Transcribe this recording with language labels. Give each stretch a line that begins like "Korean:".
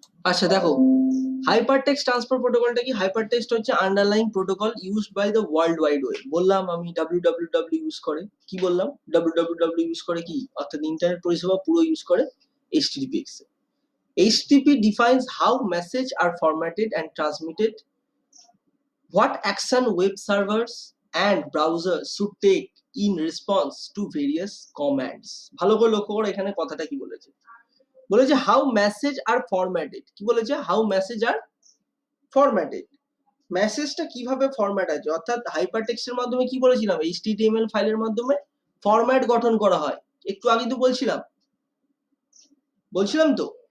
Bangla: আচ্ছা দেখো, hypertext transfer প্রোটোকলটা কি? হাইপারটেক্সট হচ্ছে
English: Underlying protocol used by the world wide web.
Bangla: বললাম আমি ডাব্লিউডাব্লিউডাব্লিউ ইউজ করে, কি বললাম? ডাব্লিউডাব্লিউডাব্লিউ ইউজ করে কি? অর্থাৎ ইন্টারনেট পরিষেবা পুরো ইউজ করে এইচটিটিপিএক্স।
English: HTTP defines how messages are formatted and transmitted, what action web servers and browsers should take in response to various commands.
Bangla: ভালো করে লক্ষ্য করো এখানে কথাটা কি বলেছে। বলেছে
English: How message are formatted.
Bangla: কি বলেছে?
English: How message are formatted.
Bangla: মেসেজটা কিভাবে ফরম্যাট আছে, অর্থাৎ হাইপারটেক্সটের মাধ্যমে কি বলেছিলাম, HTML ফাইলের মাধ্যমে ফরম্যাট গঠন করা হয়। একটু আগে তো বলছিলাম তো।